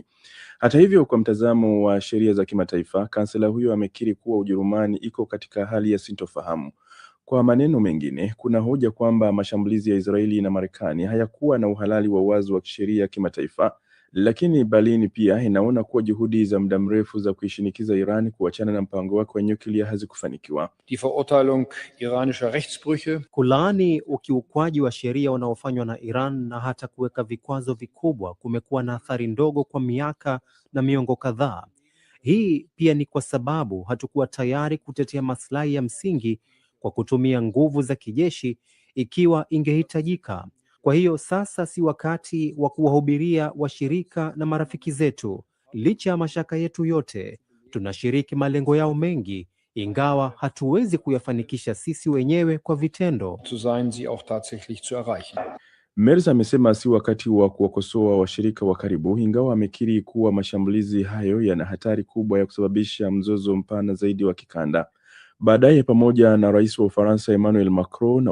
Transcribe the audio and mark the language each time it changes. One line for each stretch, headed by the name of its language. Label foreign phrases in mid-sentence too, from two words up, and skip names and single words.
Swahili: Hata hivyo, kwa mtazamo wa sheria za kimataifa, kansela huyo amekiri kuwa Ujerumani iko katika hali ya sintofahamu. Kwa maneno mengine, kuna hoja kwamba mashambulizi ya Israeli na Marekani hayakuwa na uhalali wa wazi wa kisheria kimataifa, lakini Berlin pia inaona kuwa juhudi za muda mrefu za kuishinikiza Iran kuachana na mpango wake wa nyuklia hazikufanikiwa.
German: Die Verurteilung iranischer Rechtsbrüche,
Swahili: kulaani ukiukwaji wa sheria unaofanywa na Iran na hata kuweka vikwazo vikubwa kumekuwa na athari ndogo kwa miaka na miongo kadhaa. Hii pia ni kwa sababu hatukuwa tayari kutetea maslahi ya msingi kwa kutumia nguvu za kijeshi ikiwa ingehitajika. Kwa hiyo sasa si wakati wa kuwahubiria washirika na marafiki zetu. Licha ya mashaka yetu yote, tunashiriki malengo yao mengi, ingawa hatuwezi kuyafanikisha sisi wenyewe kwa vitendo.
German: zu sein, sie auch tatsächlich zu erreichen.
Swahili: Merz amesema si wakati wa kuwakosoa washirika wa karibu, ingawa amekiri kuwa mashambulizi hayo yana hatari kubwa ya kusababisha mzozo mpana zaidi wa kikanda. Baadaye, pamoja na rais wa Ufaransa Emmanuel Macron na